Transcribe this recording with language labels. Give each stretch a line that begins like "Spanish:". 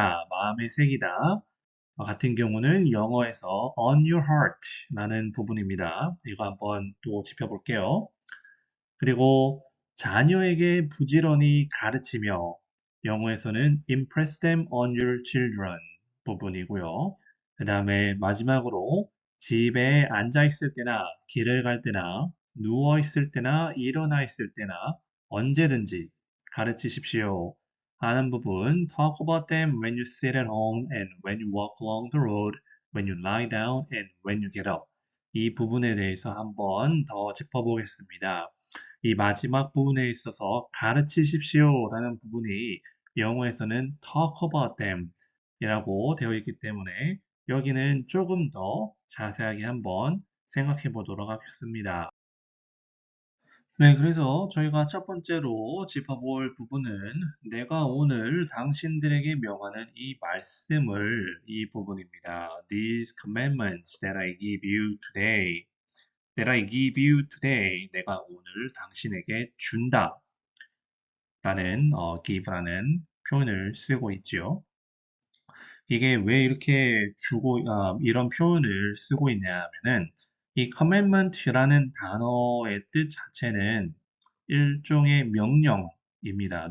Korean: 마음에 새기다 같은 경우는 영어에서
English: on your heart
Korean: 라는 부분입니다. 이거 한번 또 짚어볼게요. 그리고 자녀에게 부지런히 가르치며 영어에서는
English: impress them on your children
Korean: 부분이고요. 그 다음에 마지막으로 집에 앉아 있을 때나 길을 갈 때나 누워 있을 때나 일어나 있을 때나 언제든지 가르치십시오 하는 부분
English: talk about them when you sit at home and when you walk along the road, when you lie down and when you get up.
Korean: 이 부분에 대해서 한번 더 짚어보겠습니다. 이 마지막 부분에 있어서 가르치십시오라는 부분이 영어에서는
English: talk about them
Korean: 이라고 되어 있기 때문에 여기는 조금 더 자세하게 한번 생각해 보도록 하겠습니다. 네, 그래서 저희가 첫 번째로 짚어볼 부분은 내가 오늘 당신들에게 명하는 이 말씀을 이 부분입니다.
English: These commandments that I give you today. That I give you today.
Korean: 내가 오늘 당신에게 준다. 라는 give라는 표현을 쓰고 있지요. 이게 왜 이렇게 이런 표현을 쓰고 있냐 하면은 이 commandment라는 단어의 뜻 자체는 일종의 명령입니다.